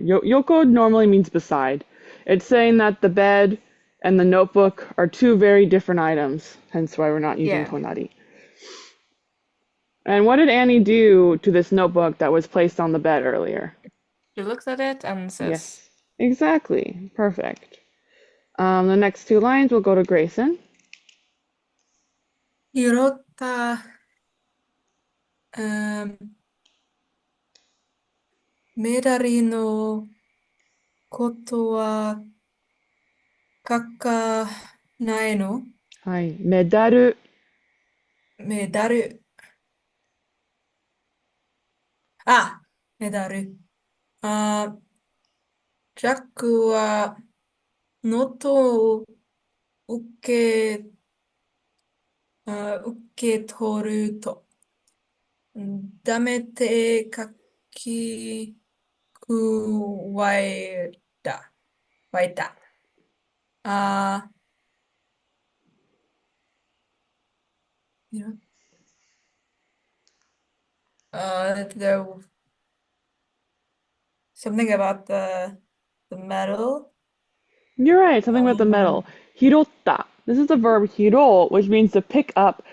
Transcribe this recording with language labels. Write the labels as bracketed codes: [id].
[en] Yoko normally means beside. It's saying that the bed and the notebook are two very different items, hence why we're not using Yeah. tonari. And what did Annie do to this notebook that was placed on the bed earlier? She looks at it and says, Yes, exactly. Perfect. The next two lines will go to Grayson. [ja] 拾った、メダルのことは書かないの？はい。メダル。メダル。あ、メダル。あ、ジャックはノートを受け、受け取ると、ダメて書き加えた。 [en] あ、you know, there something about the metal. You're right, something about the metal. Hirotta. This is the verb hiro, which means to pick up.